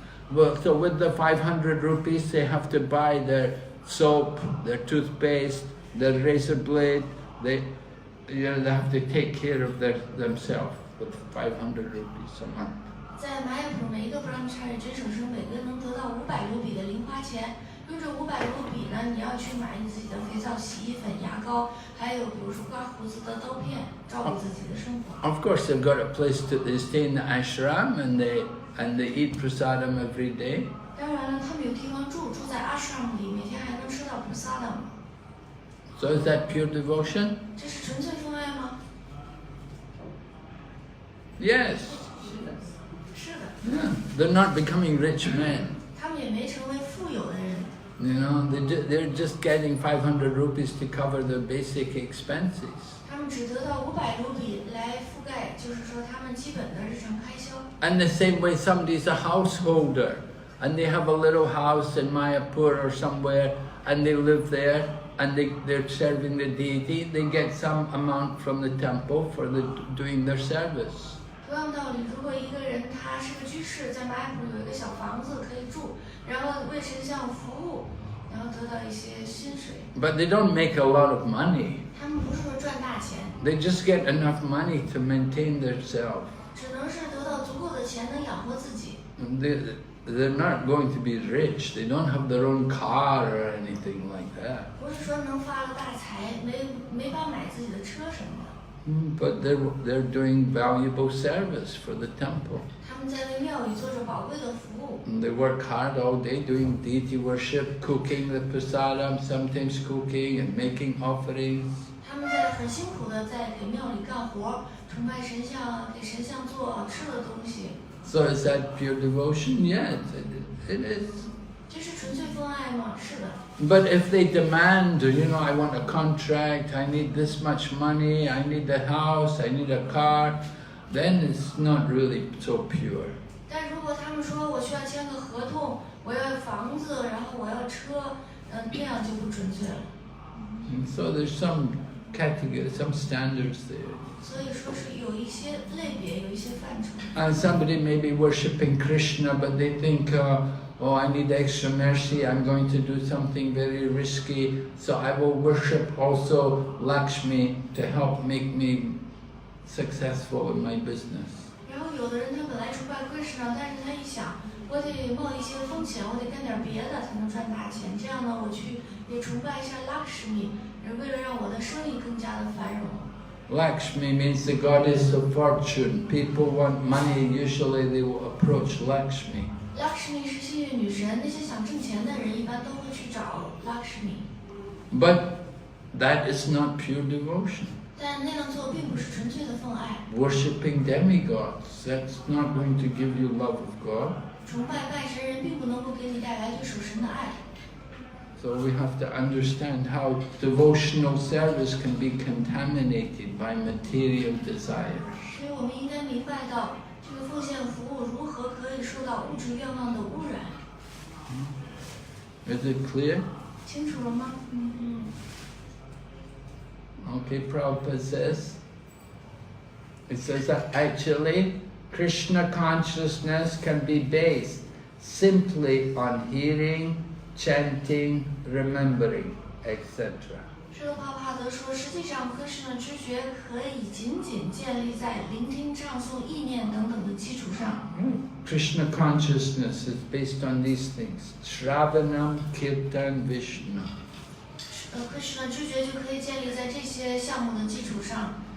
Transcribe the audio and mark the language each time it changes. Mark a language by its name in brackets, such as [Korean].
[English] Well, so with the 500 rupees, they have to buy their soap, their toothpaste, their razor blade, they have to take care of themselves with 500 rupees a month. [Chinese] 在玛雅普每一个 brahmachari 真手生每个人能得到500卢比的零花钱，用这500卢比呢，你要去买你自己的肥皂、洗衣粉、牙膏，还有比如说刮胡子的刀片，照顾自己的生活。 [English] Of course, they've got a place they stay in the ashram and they eat prasadam every day. [Chinese] 当然了，他们有地方住，住在 ashram 里，每天还能吃到 prasadam。 [English] So is that pure devotion? [Chinese] 这是纯粹奉爱吗？ [English] Yes. [Chinese] 是的。 [English] Yeah. They're not becoming rich men. [Chinese] 他们也没成为富有的人。 [English] You know, they're just getting 500 rupees to cover their basic expenses. [Chinese] 他们只得到500卢比来覆盖，就是说他们基本的日常开销。 [English] And the same way somebody's a householder and they have a little house in Mayapur or somewhere and they live there and they're serving the deity, they get some amount from the temple for doing their service. [Chinese] 同样道理，如果一个人他是个居士，在玛雅普有一个小房子可以住，然后为神像服务，然后得到一些薪水。 [English] But they don't make a lot of money. [Chinese] 他们不是说赚大钱， [English] They just get enough money to maintain themselves. [Chinese] 只能是得到足够的钱能养活自己。 [English] They're not going to be rich. They don't have their own car or anything like that. [Chinese] 不是说能发了大财，没法买自己的车什么的。 [English] But they're doing valuable service for the temple. [Chinese] 他们在为庙宇做着宝贵的服务。 [English] And they work hard all day doing deity worship, cooking the prasadam, sometimes cooking and making offerings. [Chinese] 他们在很辛苦的在给庙里干活，崇拜神像，给神像做好吃的东西。 [English] So is that pure devotion? Yes, it is. [Chinese] 这是纯粹奉爱吗？是的。 [English] But if they demand, you know, I want a contract, I need this much money, I need a house, I need a car, then it's not really so pure. [Chinese] 但如果他们说我需要签个合同，我要房子，然后我要车，那样就不纯粹了。 [English] And so there's some category, some standards there. [Chinese] 所以说是有一些类别，有一些范畴。 [English] And somebody may be worshipping Krishna, but they think, oh, I need extra mercy, I'm going to do something very risky, so I will worship also Lakshmi to help make me successful in my business. [Chinese] 然后有的人他本来崇拜 Krishna， 但是他一想，我得冒一些风险，我得干点别的才能赚大钱。这样呢，我去也崇拜一下 Lakshmi， 为了让我的生意更加的繁荣。 [English] Lakshmi means the goddess of fortune. People want money, usually they will approach Lakshmi. [Chinese] Lakshmi 是幸运女神，那些想挣钱的人一般都会去找 Lakshmi。 [English] But that is not pure devotion. [Chinese] 但那样做并不是纯粹的奉爱。 [English] Worshipping demigods, that's not going to give you love of God. [Chinese] 崇拜拜神人并不能够给你带来对属神的爱。 [English] So we have to understand how devotional service can be contaminated by material desires. [Chinese] 所以我们应该明白到，这个奉献服务如何可以受到物质愿望的污染。 [English] Is it clear? [Chinese] 清楚了吗？ [English] Okay, Prabhupada says, it says that actually Krishna consciousness can be based simply on hearing, chanting, remembering, etc. [Chinese] 施罗帕帕德说，实际上科什的知觉可以仅仅建立在聆听、唱诵、意念等等的基础上。 [English] Krishna consciousness is based on these things: Shravanam, Kirtan, Vishnu. [Chinese] 科什的知觉就可以建立在这些项目的基础上。